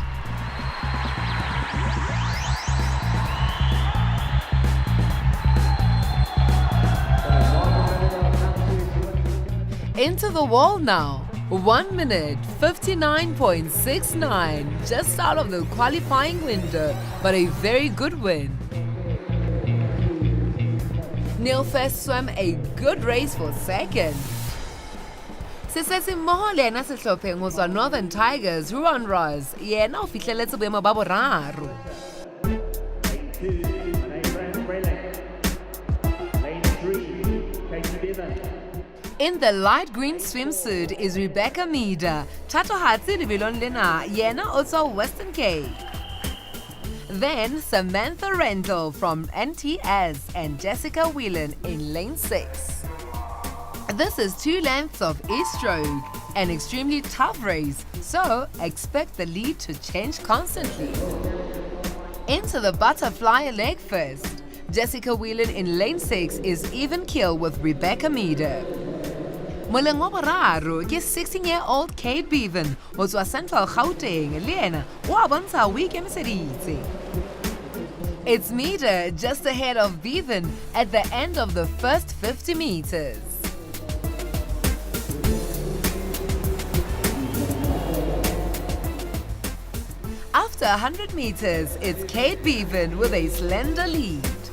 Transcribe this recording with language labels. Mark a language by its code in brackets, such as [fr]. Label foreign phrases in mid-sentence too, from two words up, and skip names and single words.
[en] Into the wall now. 1 minute 59.69, just out of the qualifying window, but a very good win. Neil First swam a good race for second. [st] Sesesi lena sehlopheng ho tswa Northern Tigers, Ruan Raz yena o fihleletse boemo ba boraro. [en] In the light green swimsuit is Rebecca Meader, [st] Thatohatsi lebilong lena yena o tswa [en] Western Cape. Then Samantha Rendell from NTS and Jessica Whelan in lane 6. This is 2 lengths of each stroke, an extremely tough race, so expect the lead to change constantly. Into the butterfly leg first, Jessica Whelan in lane 6 is even keel with Rebecca Meader. [st] Moleng wa boraro ke 16-year-old Kate Bevan ho tswa Central Gauteng le yena wa bontsha o ikemiseditse. [en] It's Meader just ahead of Bevan at the end of the first 50 meters. After 100 meters, it's Kate Bevan with a slender lead.